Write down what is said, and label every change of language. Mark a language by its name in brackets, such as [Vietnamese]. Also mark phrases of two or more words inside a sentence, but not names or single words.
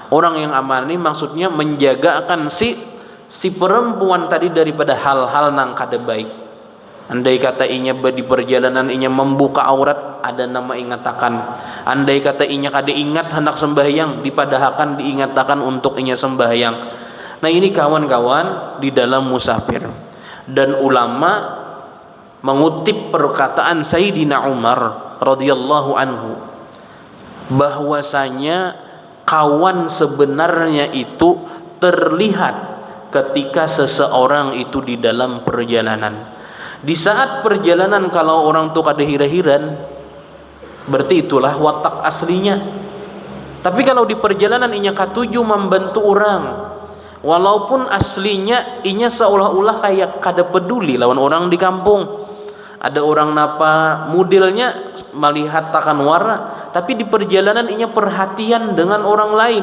[Banjar] Orang yang amanah ini maksudnya menjaga akan si perempuan tadi daripada hal-hal nang kada baik. Andai kata inya di perjalanan inya membuka aurat, ada nama ingatakan. Andai kata inya kada ingat hendak sembahyang, dipadahkan diingatakan untuk inya sembahyang. [Indonesian] Nah, ini kawan-kawan di dalam musafir. Dan ulama mengutip perkataan Sayyidina Umar [Arabic] رضي الله عنه [Indonesian] bahwasanya kawan sebenarnya itu terlihat ketika seseorang itu di dalam perjalanan. [Banjar] Di saat perjalanan kalau orang tuh kada hira-hiran, berarti itulah watak aslinya. Tapi kalau di perjalanan inya katuju membantu orang, walaupun aslinya inya seolah-olah kayak kada peduli lawan orang di kampung. Ada orang napa modelnya melihat takan warna, tapi di perjalanan inya perhatian dengan orang lain.